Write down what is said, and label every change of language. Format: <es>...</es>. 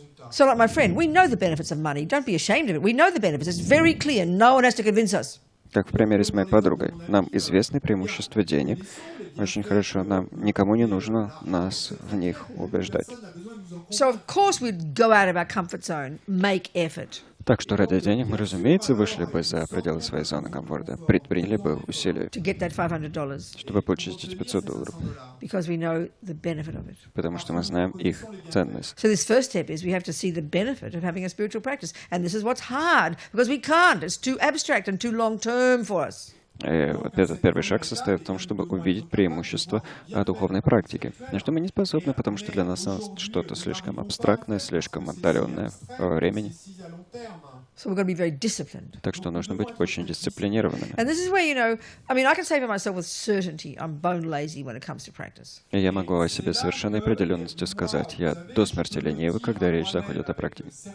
<en>So, like my friend, we know the benefits of money. Don't be ashamed of it. We know the benefits. It's very clear. No one has to convince us.</en> <ru>Как в примере с моей подругой. Нам известны преимущества денег. Очень хорошо. Нам никому не нужно нас в них убеждать.</ru> <en>So, of course, we'd go out of our comfort zone, make effort.</en> <ru>Так что ради денег мы, разумеется, вышли бы за пределы своей зоны комфорта, предприняли бы усилия,</ru> <en>To get that $500</en> <ru>чтобы получить эти $500,</ru> <en>because we know the benefit of it.</en> <ru>потому что мы знаем их ценность.</ru> <en>So this first step is we have to see the benefit of having a spiritual practice. And this is what's hard, because we can't. It's too abstract and too long-term for us.</en> <ru>И вот этот первый шаг состоит в том, чтобы увидеть преимущество духовной практики. На что мы не способны, потому что для нас что-то слишком абстрактное, слишком отдаленное во времени.</ru> <en>So we're going to be very disciplined.</en> <ru>Так что нужно быть очень дисциплинированными.</ru> <en>And this is where, I can say for myself with certainty, I'm bone lazy when it comes to practice.</en> <ru>И я могу о себе совершенной определенностью сказать, я до смерти ленивый, когда речь заходит о практике.</ru>